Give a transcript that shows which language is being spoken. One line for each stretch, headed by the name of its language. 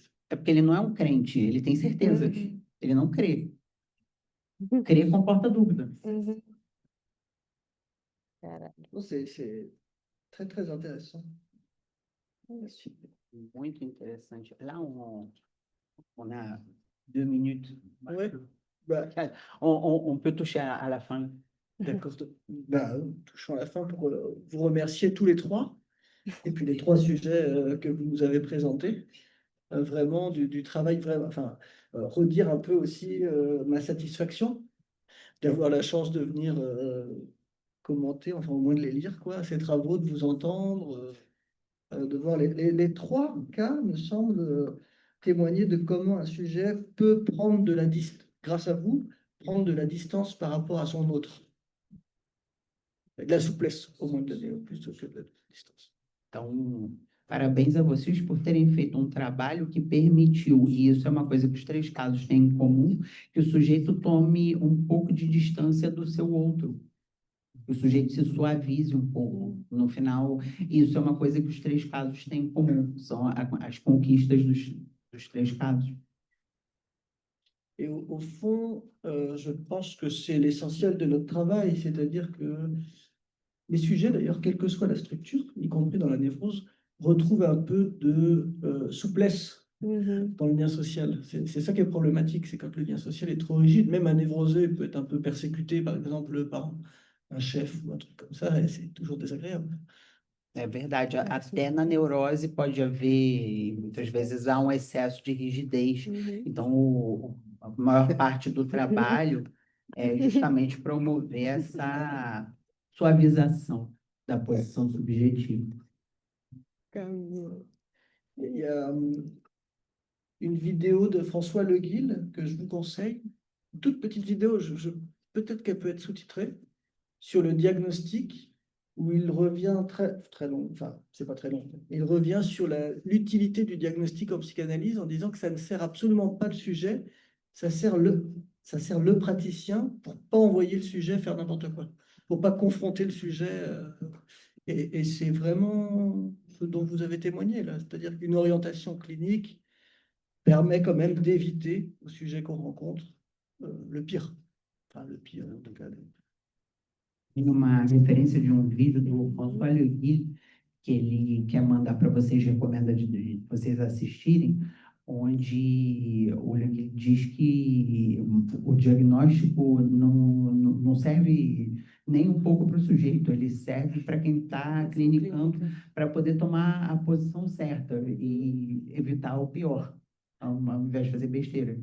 Portuguese: É porque ele não é um crente, ele tem certezas, ele não crê. Crer comporta dúvida.
French: C'est très, très intéressant.
Portuguese: Muito interessante.
French: Là, on a 2 minutes. Ouais. Bah, On peut toucher à la fin. d'accord. Bah, touchons à la fin pour vous remercier tous les trois, et puis les trois sujets que vous nous avez présentés. Vraiment du travail, vraiment, enfin, redire un peu aussi ma satisfaction d'avoir la chance de venir commenter, enfin au moins de les lire, quoi, ces travaux, de vous entendre, de voir les trois cas, me semblent témoigner de comment un sujet peut prendre de la distance, grâce à vous, prendre de la distance par rapport à son autre. De la souplesse, au moins, plus que de la distance.
Portuguese: Então, parabéns a vocês por terem feito um trabalho que permitiu, e isso é uma coisa que os 3 casos têm em comum, que o sujeito tome um pouco de distância do seu outro. Que o sujeito se suavize um pouco. No final, isso é uma coisa que os 3 casos têm em comum, são as conquistas dos 3 casos.
French: Et au fond, je pense que c'est l'essentiel de notre travail, c'est-à-dire que les sujets, d'ailleurs, quelle que soit la structure, y compris dans la névrose, retrouvent un peu de souplesse dans le lien social. C'est ça qui est problématique, c'est quand le lien social est trop rigide. Même un névrosé peut être un peu persécuté, par exemple, par un chef ou un truc comme ça, et c'est toujours désagréable.
Portuguese: É verdade, até na neurose pode haver, muitas vezes há um excesso de rigidez. Então, a maior parte do trabalho é justamente promover essa suavização da posição subjetiva.
French: Il y a une vidéo de François Le Guil que je vous conseille, une toute petite vidéo, peut-être qu'elle peut être sous-titrée, sur le diagnostic, où il revient très long, enfin, c'est pas très long, il revient sur l'utilité du diagnostic en psychanalyse en disant que ça ne sert absolument pas le sujet, ça sert le praticien pour pas envoyer le sujet faire n'importe quoi, pour pas confronter le sujet. Et c'est vraiment ce dont vous avez témoigné là, c'est-à-dire qu'une orientation clinique permet quand même d'éviter au sujet qu'on rencontre le pire. Enfin, le pire, en tout cas.
Portuguese: Tem uma referência de um vídeo do François Le Guil, que ele quer mandar para vocês, recomenda de vocês assistirem, onde o Le Guil diz que o diagnóstico não serve nem um pouco para o sujeito, ele serve para quem está clinicando, para poder tomar a posição certa e evitar o pior, ao invés de fazer besteira.